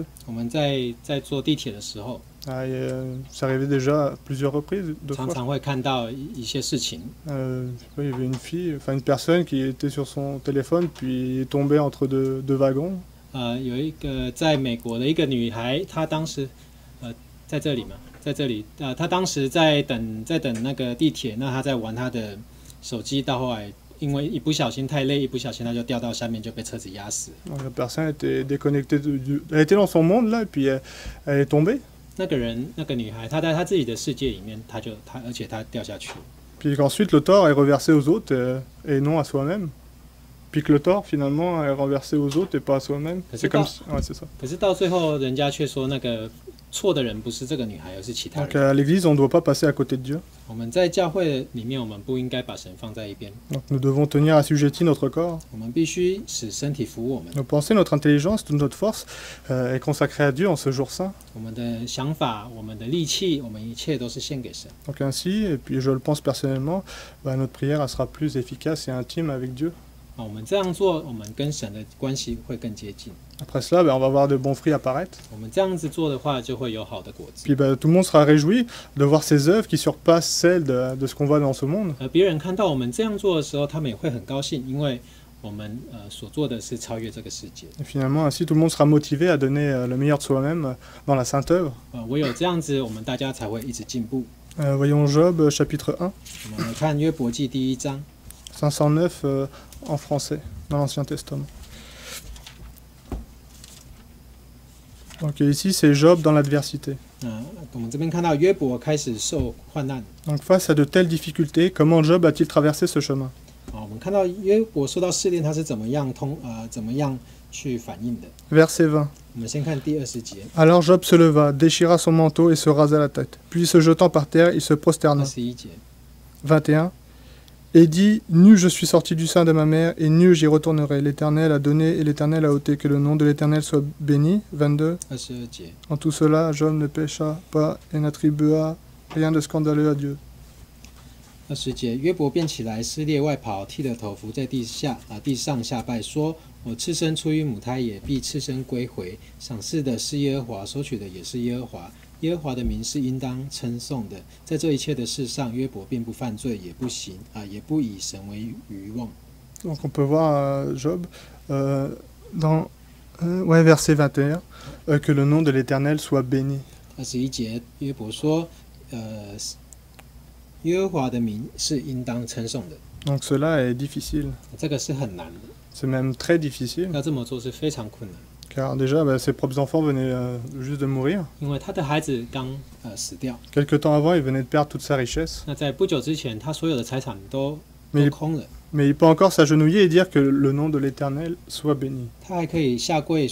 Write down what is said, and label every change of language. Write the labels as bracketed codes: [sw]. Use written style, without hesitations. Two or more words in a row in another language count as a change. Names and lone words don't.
[zh] 我们在坐地铁的时候， [fr] ça arrivait déjà à plusieurs reprises, deux [zh] 常 [fr] fois. [zh] 常会看到一些事情。 [fr] Je sais pas, il y avait une fille, enfin une personne qui était sur son téléphone puis est tombée entre deux wagons. [zh] 有一个在美国的一个女孩，她当时在这里嘛，在这里她当时在等那个地铁，那她在玩她的手机，到后来因为一不小心太累，一不小心她就掉到下面，就被车子压死。 [fr] Donc, la personne était déconnectée, elle était dans son monde là et puis elle est tombée. [zh] 那个人，那个女孩，她在她自己的世界里面，而且她掉下去。 [fr] Puis qu'ensuite le tort est reversé aux autres et non à soi-même. Puis que le tort finalement est renversé aux autres et pas à soi-même. C'est comme si... Ouais, c'est ça. [zh] 可是到最后，人家却说那个错的人不是这个女孩，而是其他 [fr] Donc [zh] 人。 [fr] à l'église, on ne doit pas passer à côté de Dieu. [zh] 我们在教会里面，我们不应该把神放在一边， [fr] Donc nous devons tenir assujetti notre corps. [zh] 我们必须使身体服我们。 [fr] Nos pensées, notre intelligence, toute notre force est consacrée à Dieu en ce jour saint. [zh] 我们的想法、我们的力气、我们一切都是献给神。 [fr] Donc ainsi, et puis je le pense personnellement, notre prière elle sera plus efficace et intime avec Dieu. [zh] 我们这样做，我们跟神的关系会更接近。 [fr] Après cela, on va voir de bons fruits apparaître. [zh] 我们这样子做的话，就会有好的果子。 [fr] Puis tout le monde sera réjoui de voir ces œuvres qui surpassent celles de ce qu'on voit dans ce monde. [zh] 而别人看到我们这样做的时候，他们也会很高兴，因为我们所做的是超越这个世界。 [fr] Et finalement, ainsi, tout le monde sera motivé à donner le meilleur de soi-même dans la sainte œuvre. [zh] 唯有这样子，我们大家才会一直进步。 [fr] Voyons Job, chapitre 1, [zh] 我们来看约伯记第1章， [fr] 509 en français, dans l'Ancien Testament. Donc ici, c'est Job dans l'adversité. [zh] 我们这边看到约伯开始受患难。 [fr] Donc face à de telles difficultés, comment Job a-t-il traversé ce chemin? [zh] 我们看到约伯受到试炼，他是怎么样去反应的？ [fr] Verset 20. [zh] 我们先看第20节。 [fr] Alors Job se leva, déchira son manteau et se rasa la tête. Puis se jetant par terre, il se prosterna. [zh] 21节。 [fr] 21. Et dit, nu je suis sorti du sein de ma mère, et nu j'y retournerai. L'Éternel a donné et l'Éternel a ôté. Que le nom de l'Éternel soit béni. 22. [zh] 22节。 [fr] En tout cela, Job ne pécha pas et n'attribua rien de scandaleux à Dieu. [zh] 20 节，约伯便起来，撕裂外袍，剃了头，伏在地上下拜，说：“我赤身出于母胎，也必赤身归回。赏赐的是耶和华，收取的也是耶和华。耶和华的名是应当称颂的。在这一切的事上，约伯并不犯罪，也不以神为愚妄。” [fr] Donc on peut voir Job dans verset 21, que le nom de l'Éternel soit béni. [zh] 21 节，约伯说：“耶和华的名是应当称颂的。” [fr] Donc cela est difficile. [zh] 这个是很难的， [fr] C'est même très difficile. [zh] 要这么做是非常困难， [fr] Car déjà, ses propres enfants venaient juste de mourir. [zh] 因为他的孩子刚死掉。 [fr] Quelque temps avant, il venait de perdre toute sa richesse. [zh] 那在不久之前，他所有的财产都空了。 [fr] Mais il peut encore s'agenouiller et dire que le nom de l'Éternel soit béni. [zh] 他还可以下跪说耶和华的名是应当称颂的。